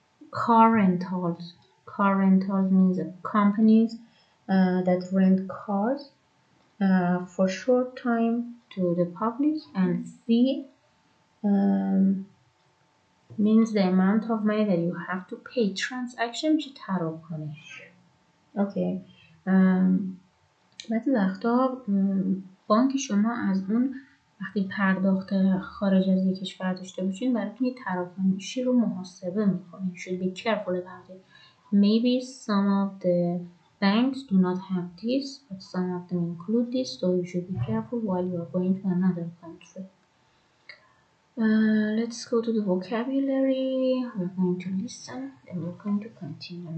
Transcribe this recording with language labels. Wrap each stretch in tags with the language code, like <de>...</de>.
<en>Car rentals. Car rentals means companies that rent cars for short time to the public, and fee means the amount of money that you have to pay.</en> <fa>transaction چه تراکنش. اوکی. بعضی وقتا بانک شما از اون وقتی پرداخت خارج از یک کشور داشته باشین براتون یه تراکنشی رو محاسبه میکنه.</fa> <en>You should be careful about it. Maybe some of the banks do not have this, but some of them include this, so you should be careful while you are going to another country. Let's go to the vocabulary. We're going to listen, then we're going to continue.</en>